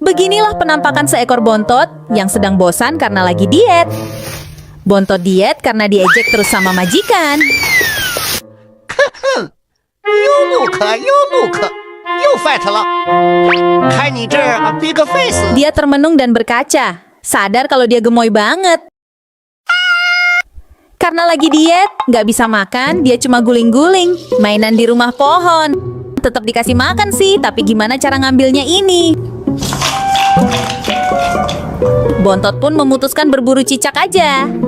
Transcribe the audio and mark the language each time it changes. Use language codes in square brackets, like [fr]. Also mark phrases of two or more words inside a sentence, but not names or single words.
[id] Beginilah penampakan seekor bontot yang sedang bosan karena lagi diet. Bontot diet karena diejek terus sama majikan. [zh] 又不可又不可，又 fat 了。看你这儿 [en] big face， [id] Dia termenung dan berkaca, sadar kalau dia gemoy banget. Karena lagi diet, nggak bisa makan, dia cuma guling-guling, mainan di rumah pohon. Tetap dikasih makan sih, tapi gimana cara ngambilnya ini? Bontot pun memutuskan berburu cicak aja.